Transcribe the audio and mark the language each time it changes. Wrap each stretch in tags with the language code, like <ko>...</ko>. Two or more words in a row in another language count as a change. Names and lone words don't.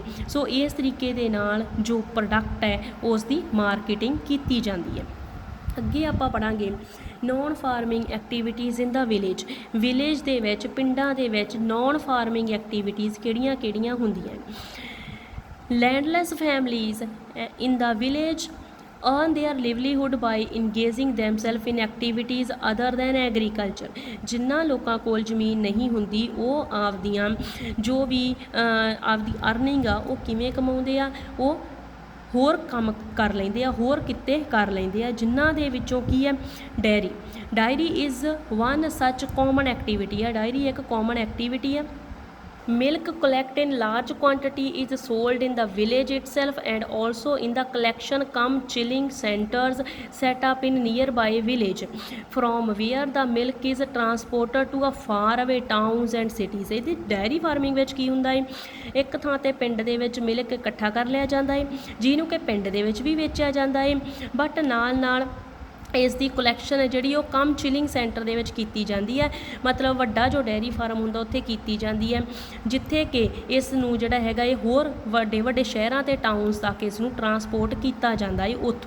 <pa>ਸੋ ਇਸ ਤਰੀਕੇ ਦੇ ਨਾਲ ਜੋ ਪ੍ਰੋਡਕਟ ਹੈ ਉਸ ਦੀ ਮਾਰਕੀਟਿੰਗ ਕੀਤੀ ਜਾਂਦੀ ਹੈ। ਅੱਗੇ ਆਪਾਂ ਪੜ੍ਹਾਂਗੇ</pa> <en>non farming activities in the village.</en> <pa>ਵਿਲੇਜ ਦੇ ਵਿੱਚ ਪਿੰਡਾਂ ਦੇ ਵਿੱਚ</pa> <en>non farming activities</en> <pa>ਕਿਹੜੀਆਂ ਹੁੰਦੀਆਂ।</pa> <en>landless families in the village earn their livelihood by engaging themselves in activities other than agriculture।</en> <pa>ਜਿਨ੍ਹਾਂ ਲੋਕਾਂ ਕੋਲ ਜ਼ਮੀਨ ਨਹੀਂ ਹੁੰਦੀ ਉਹ ਆਪਦੀਆਂ ਜੋ ਵੀ ਆਪਦੀ ਅਰਨਿੰਗ ਆ ਉਹ ਕਿਵੇਂ ਕਮਾਉਂਦੇ ਆ, ਉਹ ਹੋਰ ਕੰਮ ਕਰ ਲੈਂਦੇ ਆ, ਹੋਰ ਕਿੱਤੇ ਕਰ ਲੈਂਦੇ ਆ, ਜਿਨ੍ਹਾਂ ਦੇ ਵਿੱਚੋਂ ਕੀ ਹੈ</pa> <en>dairy is one such common activity</en> <pa>ਆ। ਡਾਇਰੀ ਇੱਕ</pa> <en>common activity</en> <pa>ਆ।</pa> <en>Milk collect in large quantity is sold in the village itself and also in the collection cum chilling centers set up in nearby village from where the milk is transported to a far away towns and cities।</en> <pa>ਇਹਦੀ</pa> <en>dairy farming</en> <pa>ਵਿੱਚ ਕੀ ਹੁੰਦਾ ਹੈ ਇੱਕ ਥਾਂ 'ਤੇ ਪਿੰਡ ਦੇ ਵਿੱਚ ਮਿਲਕ ਇਕੱਠਾ ਕਰ ਲਿਆ ਜਾਂਦਾ ਹੈ ਜਿਹਨੂੰ ਕਿ ਪਿੰਡ ਦੇ ਵਿੱਚ ਵੀ ਵੇਚਿਆ ਜਾਂਦਾ ਹੈ, ਬਟ ਨਾਲ ਇਸ ਦੀ ਕੁਲੈਕਸ਼ਨ ਹੈ ਜਿਹੜੀ ਉਹ</pa> <en>cum chilling centre</en> <pa>ਦੇ ਵਿੱਚ ਕੀਤੀ ਜਾਂਦੀ ਹੈ। ਮਤਲਬ ਵੱਡਾ ਜੋ</pa> <en>dairy farm</en> <pa>ਹੁੰਦਾ ਉੱਥੇ ਕੀਤੀ ਜਾਂਦੀ ਹੈ ਜਿੱਥੇ ਕਿ ਇਸ ਨੂੰ ਜਿਹੜਾ ਹੈਗਾ ਇਹ ਹੋਰ ਵੱਡੇ ਸ਼ਹਿਰਾਂ ਅਤੇ ਟਾਊਨਸ ਤੱਕ ਇਸ ਨੂੰ ਟਰਾਂਸਪੋਰਟ ਕੀਤਾ ਜਾਂਦਾ ਹੈ ਉੱਥੋਂ।</pa>